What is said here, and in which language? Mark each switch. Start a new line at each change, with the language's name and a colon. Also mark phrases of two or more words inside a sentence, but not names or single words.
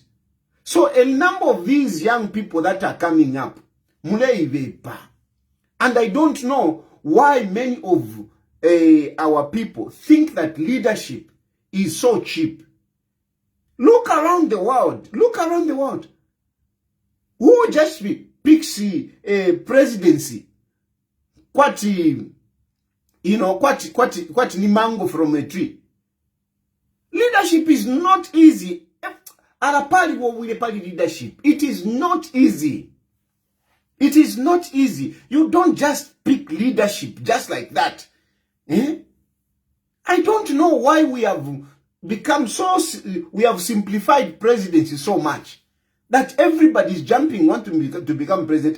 English: So a number of these young people that are coming up, and I don't know why many of our people think that leadership is so cheap. Look around the world. Who just picks a presidency?
Bemba: Kwati ni
English: mango from a tree. Leadership is not easy. Leadership. It is not easy. It is not easy. You don't just pick leadership just like that. I don't know why we have we have simplified presidency so much that everybody is jumping wanting to become president.